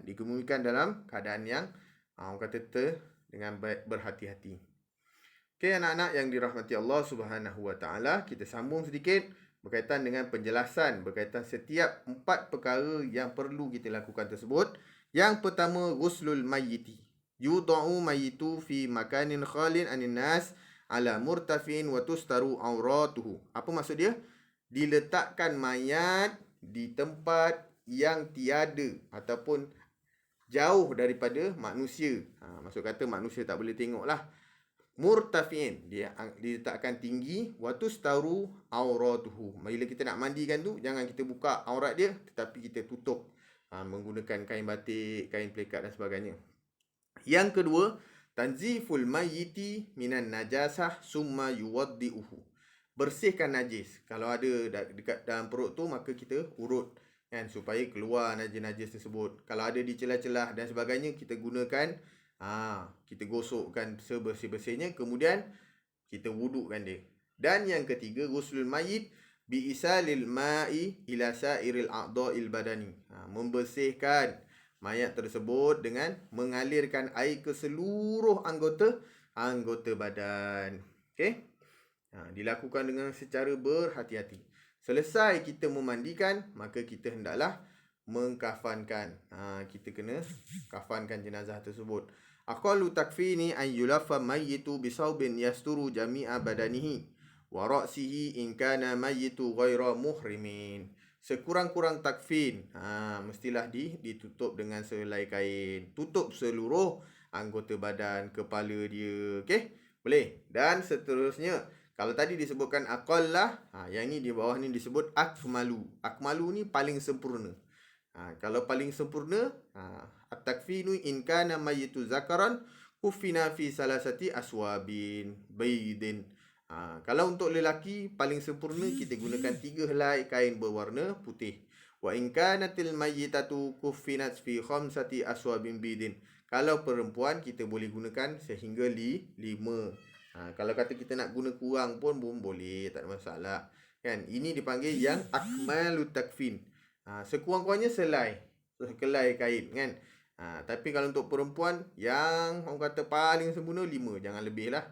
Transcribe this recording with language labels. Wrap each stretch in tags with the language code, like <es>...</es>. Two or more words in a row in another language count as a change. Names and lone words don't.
<ms>Dikebumikan dalam keadaan yang orang kata dengan berhati-hati. Okey, anak-anak yang dirahmati</ms> <ar>الله سبحانه وتعالى,</ar> <ms>kita sambung sedikit berkaitan dengan penjelasan berkaitan setiap 4 perkara yang perlu kita lakukan tersebut. Yang pertama,</ms> <ar>غسل الميت. يوضع الميت في مكان خال عن الناس على مرتفع وتستر عورته.</ar> <ms>Apa maksud dia? Diletakkan mayat di tempat yang tiada ataupun jauh daripada manusia. Maksud kata manusia tak boleh tengok lah. Murtafin, dia diletakkan tinggi.</ms> <ar>وتستر عورته.</ar> <ms>Bila kita nak mandikan tu, jangan kita buka aurat dia, tetapi kita tutup menggunakan kain batik, kain pelikat dan sebagainya. Yang kedua,</ms> <ar>تنظيف الميت من النجاسة ثم يوضئه.</ar> <ms>Bersihkan najis. Kalau ada dekat dalam perut tu, maka kita urut, kan, supaya keluar najis-najis tersebut. Kalau ada di celah-celah dan sebagainya, kita gunakan, kita gosokkan sebersih-bersihnya, kemudian kita wudukkan dia. Dan yang ketiga,</ms> <ar>غسل الميت بإيصال الماء إلى سائر أعضاء البدن.</ar> <ms>Membersihkan mayat tersebut dengan mengalirkan air ke seluruh anggota badan. Okey? Dilakukan dengan secara berhati-hati. Selesai kita memandikan, maka kita hendaklah mengkafankan. Kita kena kafankan jenazah tersebut.</ms> <ar>أقل التكفين أن يلف الميت بثوب يستر جميع بدنه ورأسه إن كان الميت غير محرم.</ar> <ms>Sekurang-kurang takfin, mestilah ditutup dengan sehelai kain. Tutup seluruh anggota badan, kepala dia. Okey? Boleh. Dan seterusnya, kalau tadi disebutkan aqallah, yang ni di bawah ni disebut akmalu. Akmalu ni paling sempurna. Kalau paling sempurna,</ms> <ar>التكفين إن كان الميت ذكرا كفن في ثلاثة أثواب بيض.</ar> <ms>Kalau untuk lelaki paling sempurna, kita gunakan 3 helai kain berwarna putih.</ms> <ar>وإن كانت الميتة كفنت في خمسة أثواب بيض.</ar> <ms>Kalau perempuan, kita boleh gunakan sehingga 5. Kalau kata kita nak guna kurang pun boleh, tak ada masalah, kan? Ini dipanggil yang</ms> <ar>أكمل التكفين.</ar> <ms>Sekurang-kurangnya sehelai kain, kan? Tapi kalau untuk perempuan, yang orang kata paling sempurna 5, jangan lebih lah.</ms>